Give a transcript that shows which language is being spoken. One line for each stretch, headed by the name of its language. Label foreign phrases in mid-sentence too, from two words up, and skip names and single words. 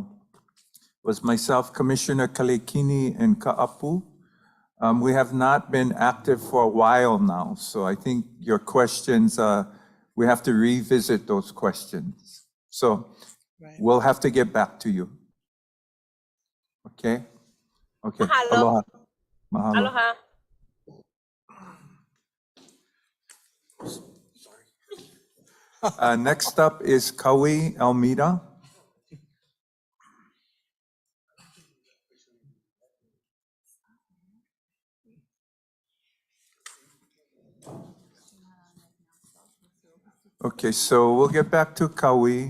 English: It was myself, Commissioner Kalekini, and Ka'apu. We have not been active for a while now, so I think your questions, we have to revisit those questions. So we'll have to get back to you. Okay? Okay. Mahalo. Aloha. Mahalo. Aloha. Next up is Kawi Almeida. Okay, so we'll get back to Kawi.